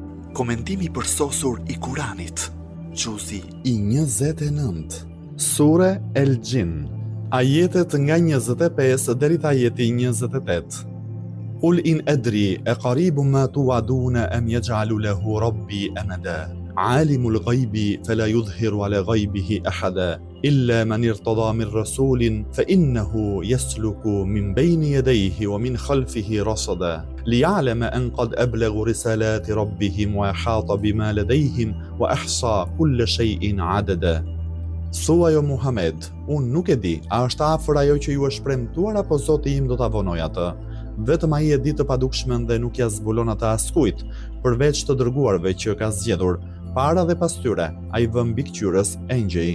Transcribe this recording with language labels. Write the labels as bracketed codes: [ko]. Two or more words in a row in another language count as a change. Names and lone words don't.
[sq] Komentimi përsosur I Kuranit. Gjuzi I 29. Sure El Gjin. Ajetet nga 25 deri te ajeti 28. [ar] قل إن أدري أقريب ما توعدون أم يجعل له ربي أمدا. عالم الغيب فلا يظهر على غيبه أحدا إلا من ارتضى من رسول فإنه يسلك من بين يديه ومن خلفه رصدا ليعلم أن قد أبلغوا رسالات ربهم وأحاط بما لديهم وأحصى كل شيء عددا. [sq] Thuaj o Muhammed, unë nuk e di, a është afër ajo që ju është premtuar apo Zoti im do ta vonoj atë? Vetëm ai e di të padukshmën dhe nuk ja zbulon atë askujt, përveç të dërguarve që ka zgjedhur, para dhe pas tyre, ai vë mbikëqyrës engjëj.